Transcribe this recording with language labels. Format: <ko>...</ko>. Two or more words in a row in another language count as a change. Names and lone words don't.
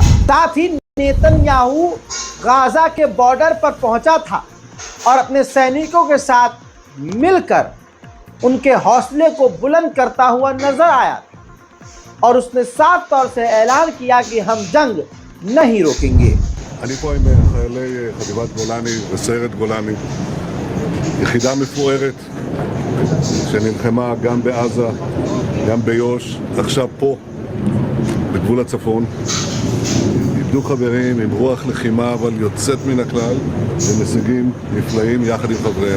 <hi>साथ ही नेतन्याहू गाजा के बॉर्डर पर पहुंचा था और अपने सैनिकों के साथ मिलकर उनके हौसले को बुलंद करता हुआ नजर आया था और उसने साफ तौर से ऐलान किया कि हम जंग नहीं रोकेंगे।</hi> <he>אני פה עם חיילי חטיבת גולני וסיירת גולני, יחידה מפוארת שנלחמה גם בעזה, גם ביו"ש, עכשיו פה בגבול הצפון. איבדו חברים עם רוח לחימה אבל יוצאת מן הכלל ומשיגים נפלאים יחד עם חבריהם.</he>